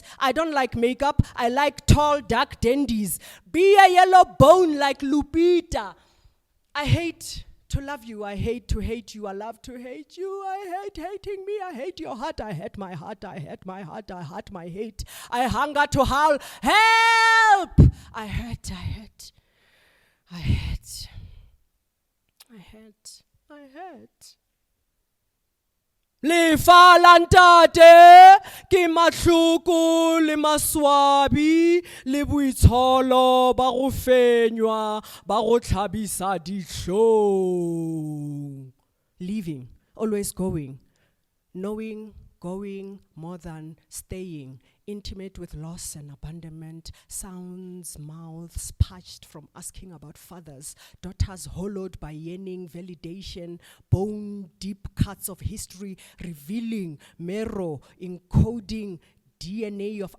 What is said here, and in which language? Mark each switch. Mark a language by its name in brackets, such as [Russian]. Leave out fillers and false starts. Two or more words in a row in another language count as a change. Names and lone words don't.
[English] I don't like makeup, I like tall dark dandies, be a yellow bone like Lupita. I hate to love you, I hate to hate you, I love to hate you, I hate hating me, I hate your heart, I hate my heart, I hate my heart, I hate my hate, I hunger to howl, help! I hate. [Northern Sotho] Lefa la ntate ke mahloko le maswabi le boitsholo ba go fenywa ba go tlhabisa dihlong. [English] Leaving, always going, knowing, going more than staying, intimate with loss and abandonment, sounds, mouths parched from asking about fathers, daughters hollowed by yearning, validation, bone deep cuts of history, revealing, marrow, encoding DNA of